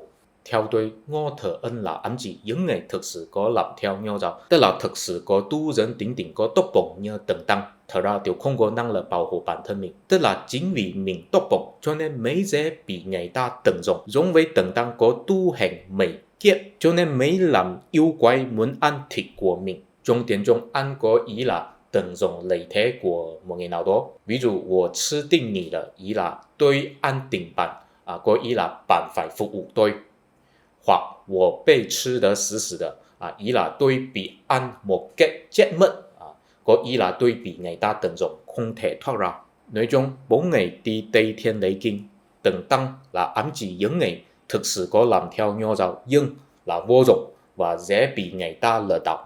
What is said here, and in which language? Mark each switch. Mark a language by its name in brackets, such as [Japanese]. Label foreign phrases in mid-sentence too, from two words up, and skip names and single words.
[Vietnamese] Theo tôi, Ngô Thợ Ân là ám chỉ những người thực sự có làm theo Nho giáo, tức là thực sự có tu dân tính tình, có tốt bụng như Tưởng Tăng, thật ra đều không có năng lực bảo hộ bản thân mình. Tức là chính vì mình tốt bụng cho nên mới dễ bị người ta tận dụng. Giống với Tưởng Tăng có tu hành 10 kiếp cho nên mới làm yêu quái muốn ăn thịt của mình. Trong tiếng Trung, ăn có ý là tận dụng lợi thế của một người nào đó. Ví dụ, [Chinese] 我吃定你了, [Vietnamese] ý là tôi ăn tình bạn, có ý là bạn phải phục vụ tôi. [Chinese] Hoặc 我被吃得死死的, [Vietnamese] ý là tôi bị ăn một cách chết mất, có ý là tôi bị người ta tận dụng, không thể thoát ra. Nói chung, 4 ngày đi Tây Thiên lấy kinh, Tưởng Tăng là ám chỉ những người thực sự có làm theo Nho giáo nhưng là vô dụng và dễ bị người ta lừa đảo.